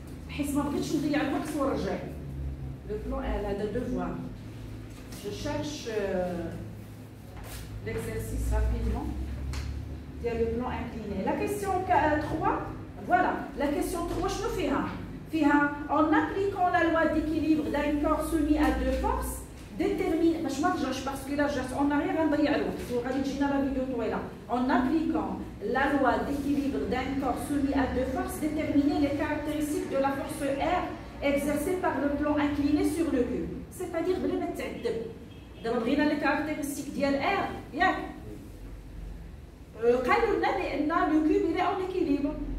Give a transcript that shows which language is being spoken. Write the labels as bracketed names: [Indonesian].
[Arabic] حيت ما بغيتش نضيع الوقت ونرجع. [French] Le plan elle a deux devoirs. Je cherche l'exercice rapidement. Il y a le plan incliné. La question 3, voilà. La question 3, [Arabic] شنو فيها? [French] En appliquant la loi d'équilibre d'un corps soumis à deux forces, détermine, [Arabic] باش ما نرجعش باسكو لا رجعت اون اريير غنضيع الوقت وغادي تجينا لا فيديو طويله. [French] En appliquant la loi d'équilibre d'un corps soumis à deux forces, déterminer les caractéristiques de la force R exercée par le plan incliné sur le cube. C'est-à-dire [Arabic] بلا ما تعذب. دابا بغينا لي كاركتيرستيك ديال R ياك. قالوا لنا بان لو كوب [French] il est en équilibre.